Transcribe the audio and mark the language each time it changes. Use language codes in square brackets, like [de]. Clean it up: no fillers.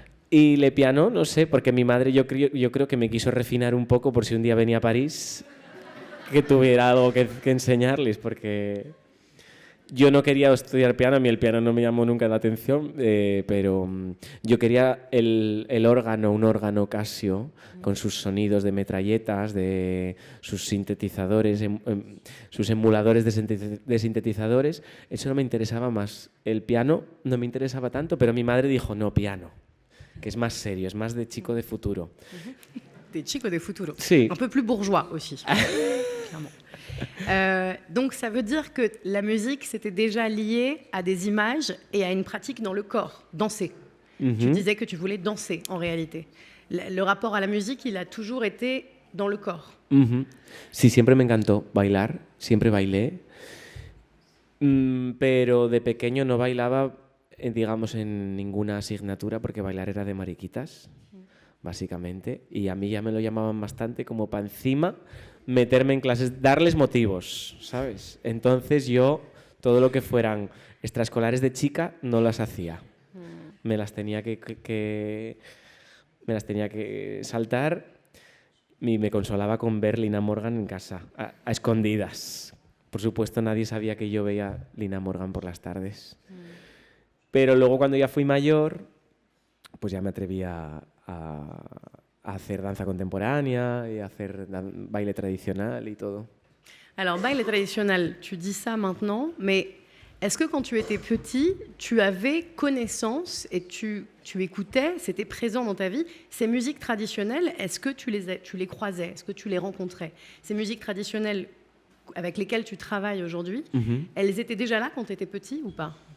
[es] Y le piano, no sé, porque mi madre yo creo que me quiso refinar un poco por si un día venía a París, que tuviera algo que enseñarles, porque yo no quería estudiar piano, a mí el piano no me llamó nunca la atención, pero yo quería el órgano, un órgano Casio, con sus sonidos de metralletas, de sus sintetizadores, sus emuladores de sintetizadores, eso no me interesaba más. El piano no me interesaba tanto, pero mi madre dijo, no, piano, que es más serio, es más de chico de futuro. Des chicos de futuro. Sí. [fr] Un peu plus bourgeois aussi, clairement. Donc ça veut dire que la musique, c'était déjà lié à des images et à une pratique dans le corps, danser. Tu disais que tu voulais danser en réalité. Le rapport à la musique, il a toujours été dans le corps. [es] Sí, siempre me encantó bailar, siempre bailé, pero de pequeño no bailaba, digamos, en ninguna asignatura porque bailar era de mariquitas, básicamente, y a mí ya me lo llamaban bastante como para encima meterme en clases, darles motivos, ¿sabes? Entonces yo, todo lo que fueran extraescolares de chica, no las hacía. Me las tenía que saltar y me consolaba con ver Lina Morgan en casa, a escondidas. Por supuesto, nadie sabía que yo veía Lina Morgan por las tardes. Pero luego, cuando ya fui mayor, pues ya me atreví a hacer danza contemporánea y a hacer baile tradicional y todo. [fr] Alors, baile traditionnel, tu dis ça maintenant, mais est-ce que quand tu étais petit, tu avais connaissance et tu écoutais, c'était présent dans ta vie, ces musiques traditionnelles, est-ce que tu les croisais, est-ce que tu les rencontrais? Ces musiques traditionnelles avec lesquelles tu travailles aujourd'hui, elles étaient déjà là quand tu étais petit ou pas?